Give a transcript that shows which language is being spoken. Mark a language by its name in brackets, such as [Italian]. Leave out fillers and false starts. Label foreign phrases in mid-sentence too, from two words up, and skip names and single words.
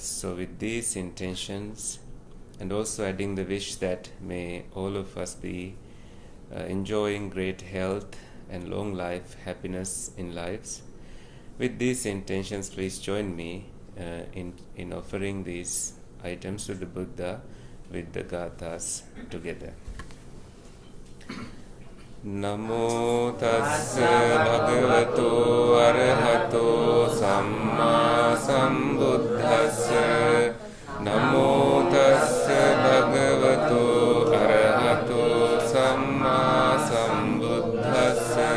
[English] So with these intentions and also adding the wish that may all of us be enjoying great health and long life, happiness in lives. With these intentions, please join me in offering these items to the Buddha with the gathas together. [Pali] Namo tassa bhagavato arahato samma sambuddhassa. Namo tassa bhagavato arahato samma sambuddhassa.